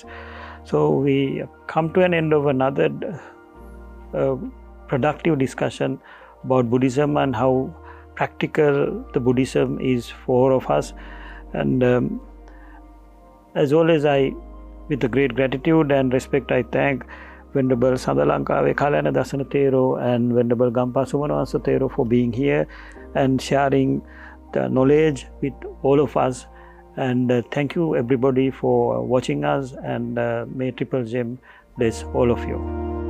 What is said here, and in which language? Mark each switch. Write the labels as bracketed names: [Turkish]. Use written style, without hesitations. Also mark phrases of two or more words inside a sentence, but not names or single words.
[English] So we come to an end of another productive discussion about Buddhism and how practical the Buddhism is for all of us. And as always, with a great gratitude and respect, I thank Venerable Sadalankawe Kalana Dasana Thero and Venerable Gampa Sumanawasa Thero for being here and sharing the knowledge with all of us. And thank you everybody for watching us, and may Triple Gem bless all of you.